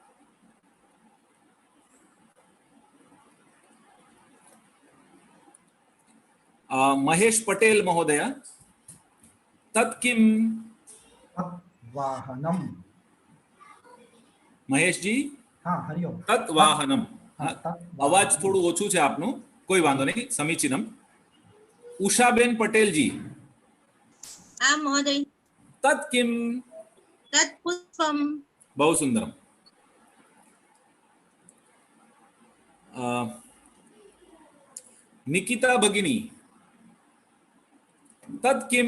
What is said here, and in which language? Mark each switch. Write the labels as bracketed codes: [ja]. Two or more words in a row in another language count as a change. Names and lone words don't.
[sa] महेश पटेल महोदय, तत् किं? वाहनम। महेश जी। [hi] हाँ हरि ओम। [sa] तत् वाहनम। [gu] અવાજ થોડું ઓછું છે આપનું, કોઈ વાંધો નહીં, સમીચીનમ। ઉષાબેન પટેલ जी। [hi] हाँ महोदय। [sa] तत् किं? तत् पुष्पम। बहु सुंदरम। निकिता भगिनी, तत् किं?